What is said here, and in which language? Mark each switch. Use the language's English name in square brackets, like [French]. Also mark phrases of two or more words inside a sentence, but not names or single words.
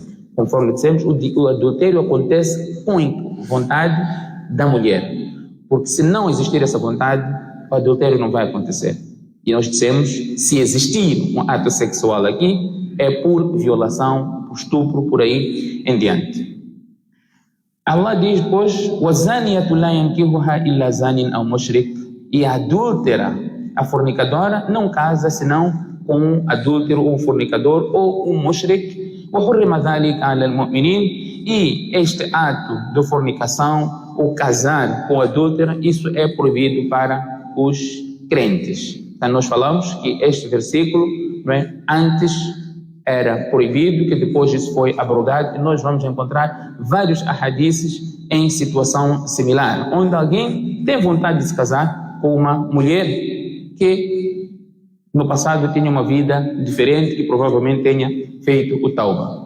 [Portuguese] Conforme dissemos, o adultério acontece com vontade da mulher, porque se não existir essa vontade, o adultério não vai acontecer. E nós dissemos, se existir um ato sexual aqui, é por violação, por estupro, por aí em diante. Allah diz, pois, [Arabic] وَالزَّانِيَةُ لَا يَنْكِحُهَا إِلَّا زَانٍ أَوْ مُشْرِكٍ. [Portuguese] E a adúltera, a fornicadora, não casa senão com um adúltero, ou um fornicador, ou um mushrik. [Arabic] وَحُرِّمَ ذَلِكَ عَلَى الْمُؤْمِنِينَ. [Portuguese] E este ato de fornicação, ou casar com adúltera, isso é proibido para os crentes. Então nós falamos que este versículo, antes era proibido, que depois isso foi abrogado, e nós vamos encontrar vários ahadices em situação similar, onde alguém tem vontade de se casar com uma mulher que no passado tinha uma vida diferente e provavelmente tenha feito o tauba.